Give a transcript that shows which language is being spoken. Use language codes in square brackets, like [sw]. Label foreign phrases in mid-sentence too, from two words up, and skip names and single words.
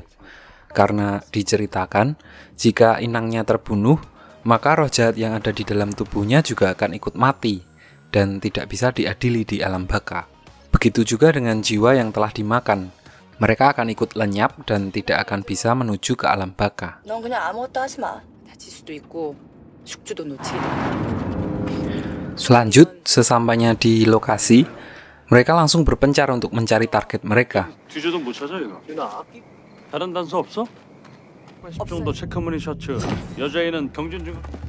[id] Karena diceritakan, jika inangnya terbunuh, maka roh jahat yang ada di dalam tubuhnya juga akan ikut mati dan tidak bisa diadili di alam baka. Begitu juga dengan jiwa yang telah dimakan. Mereka akan ikut lenyap dan tidak akan bisa menuju ke alam baka. [ko] 넌 그냥 아무것도 하지 마. 다칠 수도 있고 숙주도 놓치게 돼. [id] Selanjut, sesampainya di lokasi, mereka langsung berpencar untuk mencari target mereka. [ko] 뒤져도 못 찾아 이거. 다른 단서 없어? 10 정도 체크무늬 셔츠. 여자애는 경준 중.